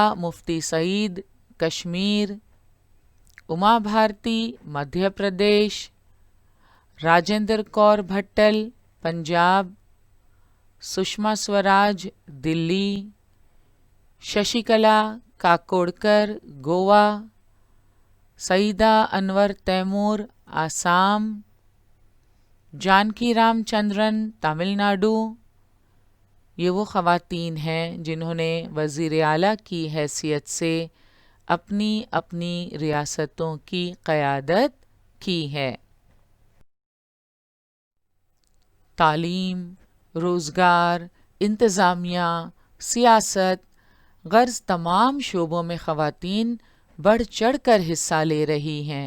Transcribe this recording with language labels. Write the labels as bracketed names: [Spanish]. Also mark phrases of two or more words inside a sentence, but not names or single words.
[Urdu] مفتی سعید کشمیر، اما بھارتی مدھیہ پردیش، راجندر کور بھٹل پنجاب، سشما سوراج دلی، ششی کلا کاکوڑکر گوا، سعیدہ انور تیمور آسام، جانکی رام چندرن تمل ناڈو۔ یہ وہ خواتین ہیں جنہوں نے وزیر اعلیٰ کی حیثیت سے اپنی اپنی ریاستوں کی قیادت کی ہے۔ تعلیم، روزگار، انتظامیہ، سیاست، غرض تمام شعبوں میں خواتین بڑھ چڑھ کر حصہ لے رہی ہیں۔